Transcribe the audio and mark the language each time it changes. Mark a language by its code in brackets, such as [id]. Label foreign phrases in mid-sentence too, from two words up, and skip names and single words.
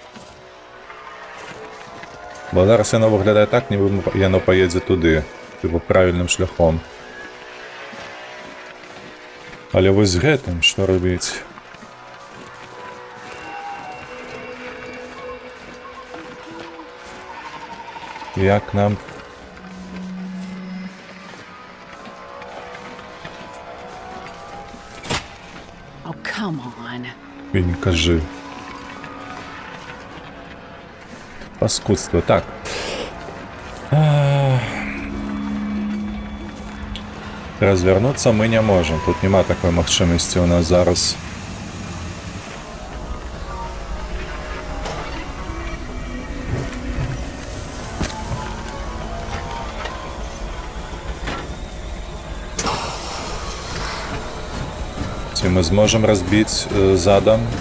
[be] Бо зараз яно выглядае так, нібы яно паедзе туды, типу правільным шляхом. Але вось з гэтым што рабіць? Як нам... [en] Oh, come on. [be] І не кажи. Паскудство, так. [ru] Развернуться мы не можем. [be] Тут нема такой магчымасці у нас зараз. Ці мы зможем разбить задом.